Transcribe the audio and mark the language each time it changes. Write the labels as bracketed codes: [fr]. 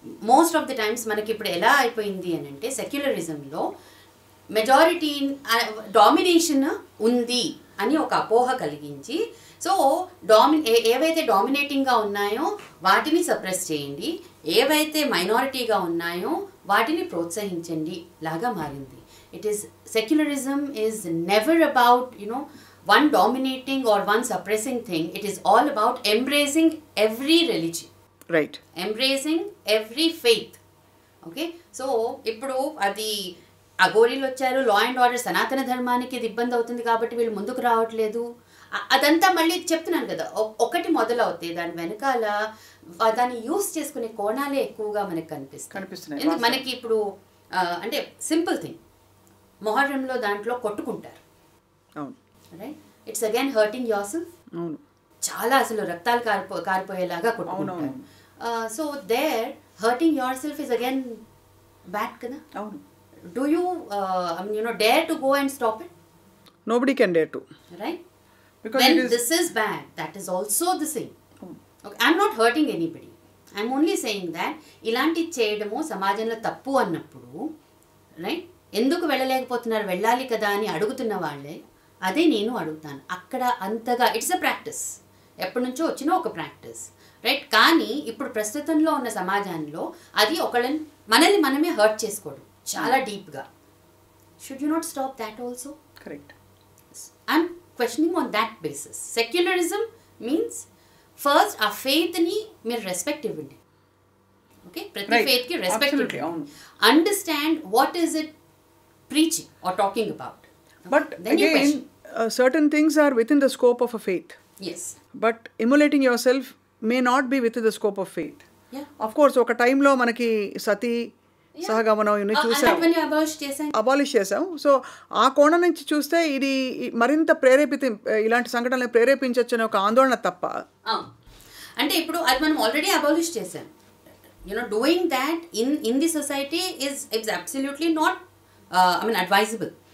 [te] Most of the times మనకి ఇప్పుడు ఎలా అయిపోయింది అని అంటే సెక్యులరిజంలో మెజారిటీ డామినేషన్ ఉంది అని ఒక అపోహ కలిగించి సో ఏవైతే డామినేటింగ్గా ఉన్నాయో వాటిని సప్రెస్ చేయండి, ఏవైతే మైనారిటీగా ఉన్నాయో వాటిని ప్రోత్సహించండి లాగా మారింది. [en] It is secularism is never about one dominating or one suppressing thing. It is all about embracing every religion. Right. Embracing every faith. Okay. [te] So, ఇప్పుడు అది అఘోరీలు వచ్చారు, లా అండ్ ఆర్డర్ సనాతన ధర్మానికి ఇది ఇబ్బంది అవుతుంది కాబట్టి వీళ్ళు ముందుకు రావట్లేదు, అదంతా మళ్ళీ చెప్తున్నాను కదా. ఒకటి మొదలవుతాయి దాని వెనకాల దాన్ని యూస్ చేసుకునే కోణాలే ఎక్కువగా మనకు కనిపిస్తున్నాయి. మనకి ఇప్పుడు అంటే సింపుల్ థింగ్, మొహర్రంలో దాంట్లో కొట్టుకుంటారు, అవును [en] Right? It's again hurting yourself. [te] అవును చాలా అసలు రక్తాలు కారిపోయేలాగా కొట్టుకుంటారు. [en] So their hurting yourself is again bad కదా. [te] అవును. [en] Do you dare to go and stop it? Nobody can dare to. Right? Because when it is... this is bad, that is also the same. Okay, I'm not hurting anybody. I'm only saying that [te] ఇలాంటి చేయడము సమాజంలో తప్పు అన్నప్పుడు, right, ఎందుకు వెళ్ళలేకపోతున్నారు, వెళ్ళాలి కదా అని అడుగుతున్న వాళ్ళే అదే నేను అడుగుతాను. అక్కడ అంతగా [en] it's a practice, [te] ఎప్పటి నుంచో వచ్చిన ఒక ప్రాక్టీస్, రైట్? కానీ ఇప్పుడు ప్రస్తుతంలో ఉన్న సమాజంలో అది మనల్ని మనమే హర్ట్ చేసుకోవడం చాలా డీప్గా. [en] Should you not stop that also? Correct. I'm questioning on that basis. Secularism means first our faith [te] ni meer respect ivandi. [en] Okay, [te] prati faith ki respect ivandi. [en] Understand what is it preaching or talking about. Okay? But then again, certain things are within the scope of a faith. Yes. But immolating yourself may not be within the scope of faith. Yeah. Of course, [te] oka time lo manaki sati సహగమనం ఇవన్నీ చూసాం, abolish చేసాం. So ఆ కోణం నుంచి చూస్తే ఇది మరింత ఇలాంటి సంఘటనలు ప్రేరేపించవచ్చు అనే ఒక ఆందోళన తప్ప. అంటే ఇప్పుడు అది మనం ఆల్రెడీ అబాలిష్ చేసాం. [en] Doing that in the society it's absolutely not advisable.